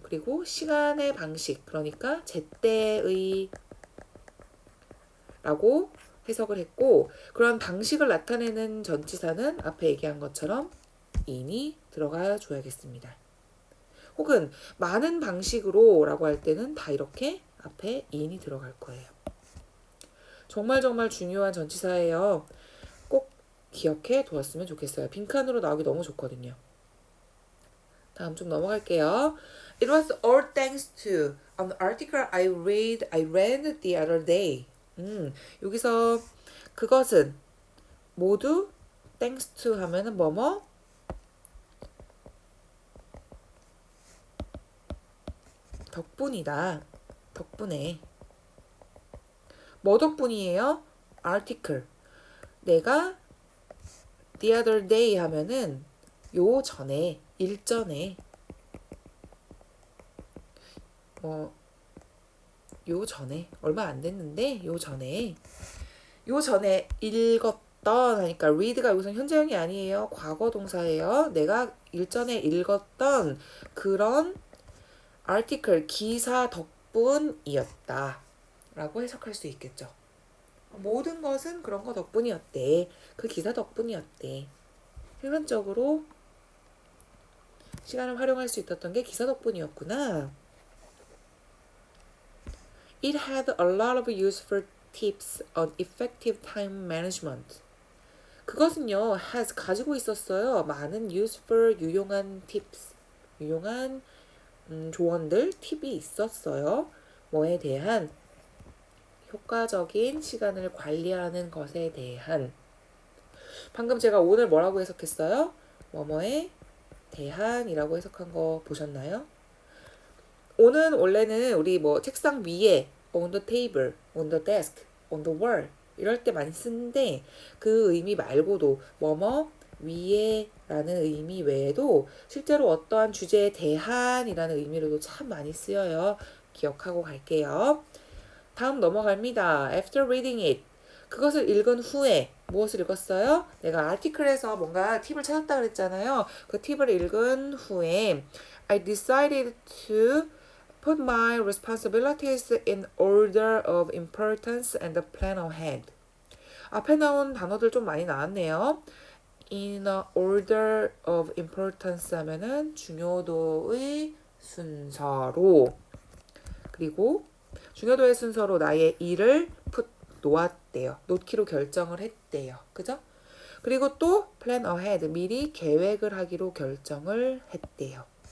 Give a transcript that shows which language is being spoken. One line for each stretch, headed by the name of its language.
Korean: 그리고 시간의 방식, 그러니까 제때의 라고 해석을 했고, 그런 방식을 나타내는 전치사는 앞에 얘기한 것처럼 in이 들어가 줘야겠습니다. 혹은 많은 방식으로 라고 할 때는 다 이렇게 앞에 in이 들어갈 거예요. 정말 중요한 전치사예요. 꼭 기억해 두었으면 좋겠어요. 빈칸으로 나오기 너무 좋거든요. 다음 좀 넘어갈게요.
English: It was all thanks to an article I read the other day.
Korean: 여기서 그것은 모두
English: thanks to
Korean: 하면은 뭐뭐 덕분이다. 덕분에. 뭐 덕분이에요? article. 내가
English: the other day
Korean: 하면은 요 전에, 일전에 요 전에 얼마 안 됐는데 요 전에 읽었던 하니까 read가 여기서 현재형이 아니에요. 과거 동사예요. 내가 일전에 읽었던 그런 article 기사 덕분이었다 라고 해석할 수 있겠죠. 모든 것은 그런 거 덕분이었대. 그 기사 덕분이었대. 필연적으로 시간을 활용할 수 있었던 게 기사 덕분이었구나.
English: It had a lot of useful tips on effective time management.
Korean: 그것은요, has 가지고 있었어요. 많은 useful, 유용한 tips, 유용한 조언들, 팁이 있었어요. 뭐에 대한? 효과적인 시간을 관리하는 것에 대한. 방금 제가 오늘 뭐라고 해석했어요? 뭐뭐에 대한이라고 해석한 거 보셨나요? 오는 원래는 우리 뭐 책상 위에
English: on the table, on the desk, on the wall
Korean: 이럴 때 많이 쓰는데 그 의미 말고도 뭐뭐 위에 라는 의미 외에도 실제로 어떠한 주제에 대한이라는 의미로도 참 많이 쓰여요. 기억하고 갈게요. 다음 넘어갑니다.
English: After reading it.
Korean: 그것을 읽은 후에 무엇을 읽었어요? 내가 아티클에서 뭔가 팁을 찾았다 그랬잖아요. 그 팁을 읽은 후에
English: I decided to put my responsibilities in order of importance and plan ahead.
Korean: 앞에 나온 단어들 좀 많이 나왔네요.
English: In a order of importance
Korean: 하면은 중요도의 순서로, 그리고 중요도의 순서로 나의 일을 놓았대요. 놓기로 결정을 했대요. 그죠? 그리고 또
English: plan ahead,
Korean: 미리 계획을 하기로 결정을 했대요.